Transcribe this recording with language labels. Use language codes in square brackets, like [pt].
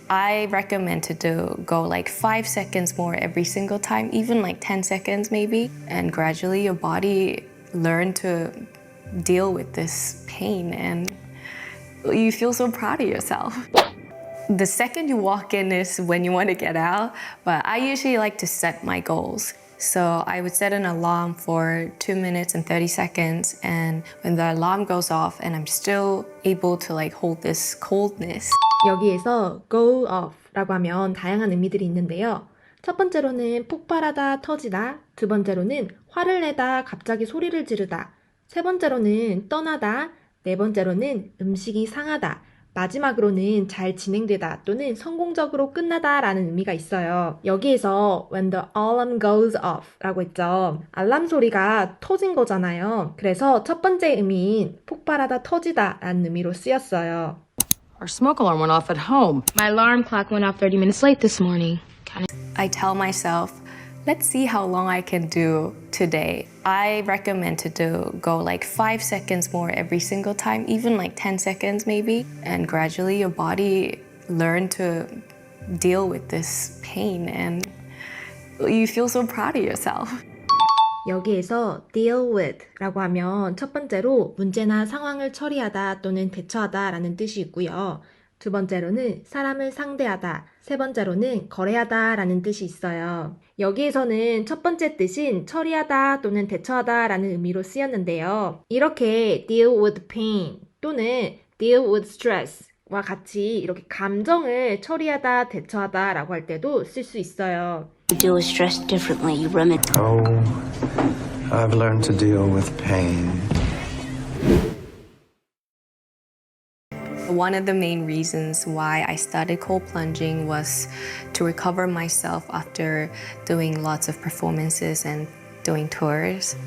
[en] I recommend to go 5 seconds more every single time, even 10 seconds maybe, and gradually your body learn to deal with this pain and you feel so proud of yourself. The second you walk in is when you want to get out, but I usually like to set my goals. So I would set an alarm for 2 minutes and 30 seconds, and when the alarm goes off and I'm still able to hold this coldness. [ko] 여기에서 go off라고 하면 다양한 의미들이 있는데요. 첫 번째로는 폭발하다, 터지다. 두 번째로는 화를 내다, 갑자기 소리를 지르다. 세 번째로는 떠나다. 네 번째로는 음식이 상하다. 마지막으로는 잘 진행되다 또는 성공적으로 끝나다 라는 의미가 있어요. 여기에서 [en] when the alarm goes off [ko] 라고 했죠. 알람 소리가 터진 거잖아요. 그래서 첫 번째 의미인 폭발하다, 터지다 라는 의미로 쓰였어요. [en] Our smoke alarm went off at home. My alarm clock went off 30 minutes late this morning. I tell myself, let's see how long I can do today. I recommend to go 5 seconds more every single time, even 10 seconds maybe, and gradually your body learn to deal with this pain and you feel so proud of yourself. [ko] 여기에서 deal with 라고 하면 첫 번째로 문제나 상황을 처리하다 또는 대처하다 라는 뜻이 있고요. 두 번째로는 사람을 상대하다, 세 번째로는 거래하다 라는 뜻이 있어요. 여기에서는 첫 번째 뜻인 처리하다 또는 대처하다 라는 의미로 쓰였는데요. 이렇게 deal with pain 또는 deal with stress 와 같이 이렇게 감정을 처리하다, 대처하다 라고 할 때도 쓸 수 있어요. [en] You deal with stress differently. You Oh, I've learned to deal with pain. One of the main reasons why I started cold plunging was to recover myself after doing lots of performances and doing tours.